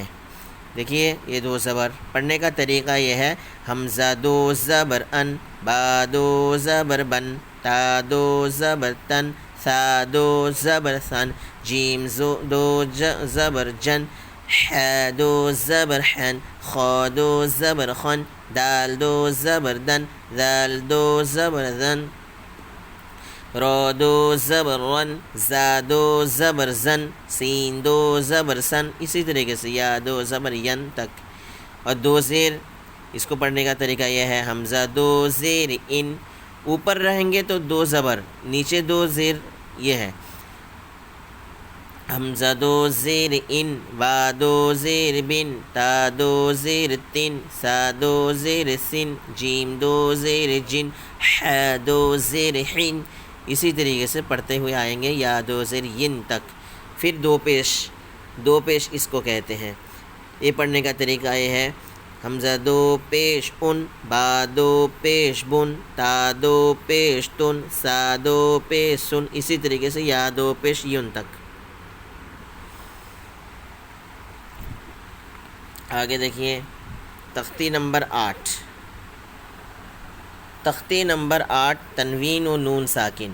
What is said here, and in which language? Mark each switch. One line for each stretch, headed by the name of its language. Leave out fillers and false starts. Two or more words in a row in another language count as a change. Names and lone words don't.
Urdu: دیکھیے یہ 2 زبر پڑھنے کا طریقہ یہ ہے: حمزہ 2 زبر ان، با 2 زبر بن، تا 2 زبر تن، ثا 2 زبر ثن، جیم 2 زبر جن، ح 2 زبر حن، خا 2 زبر خن، دال 2 زبر دن، ذال 2 زبر ذن، را 2 زبر رن، زا 2 زبر زن، سین 2 زبر سن. اسی طریقے سے یا 2 زبر ین تک. اور 2 زیر اس کو پڑھنے کا طریقہ یہ ہے: حمزہ 2 زیر ان، اوپر رہیں گے تو 2 زبر، نیچے 2 زیر. یہ ہے حمزہ 2 زیر ان، با 2 زیر بن، تا 2 زیر تن، سا 2 زیر سن، جیم 2 زیر جن، ح 2 زیر حن. اسی طریقے سے پڑھتے ہوئے آئیں گے یا 2 زیر ین تک. پھر 2 پیش اس کو کہتے ہیں. یہ پڑھنے کا طریقہ یہ ہے: حمزہ 2 پیش ان، با 2 پیش بن، تا 2 پیش تن، سا 2 پیش سن. اسی طریقے سے یا 2 پیش یون تک. آگے دیکھیے تختی نمبر 8. تختی نمبر 8 تنوین و نون ساکن.